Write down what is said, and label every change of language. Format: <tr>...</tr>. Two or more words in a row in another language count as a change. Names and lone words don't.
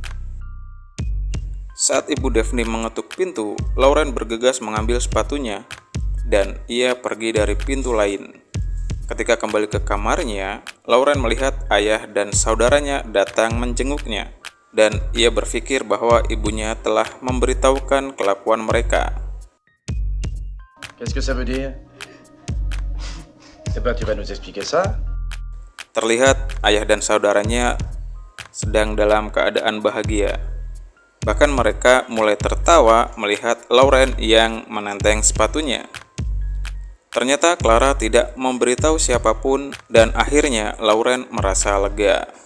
<id>Saat ibu Daphne mengetuk pintu, Lauren bergegas mengambil sepatunya dan ia pergi dari pintu lain. Ketika kembali ke kamarnya, Lauren melihat ayah dan saudaranya datang menjenguknya, dan ia berpikir bahwa ibunya telah memberitahukan kelakuan mereka.</id> <fr>Qu'est-ce que ça veut dire? Eh ben, tu vas nous expliquer ça?</fr> <id>Terlihat ayah dan saudaranya sedang dalam keadaan bahagia. Bahkan mereka mulai tertawa melihat Lauren yang menenteng sepatunya. Ternyata Clara tidak memberitahu siapapun dan akhirnya Lauren merasa lega.</id>